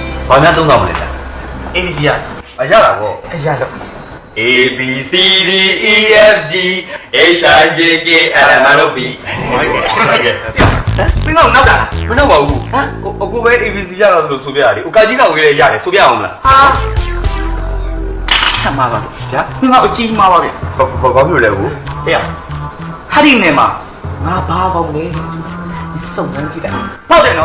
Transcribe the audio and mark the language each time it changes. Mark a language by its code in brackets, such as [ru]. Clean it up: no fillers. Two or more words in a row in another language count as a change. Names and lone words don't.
[my] ဘာများသုံးဆောင်မလဲဗျာ ABC ရ အရတာပေါ့ အရတော့ [en] A B C D E F G H I J K L M N O P ဟုတ်ကဲ့ [my] မင်းကတော့နောက်တာလား မနှောက်ပါဘူးဟမ်အခုပဲ [en] A B C [my] ရတာလို့ဆိုပြရတယ်။ကာကြီးကောင်ကြီးလည်းရတယ်ဆိုပြအောင်မလား ဟာဆက်မှာပါ ဗျာ မင်းကအကြီးမှာပါဗျ ဘာဖြစ်လဲဘူး ဟဲ့ဟာဒီနေမှာငါဘာပေါက်လဲစုံစမ်းကြည့်တယ်ဟုတ်တယ်နော်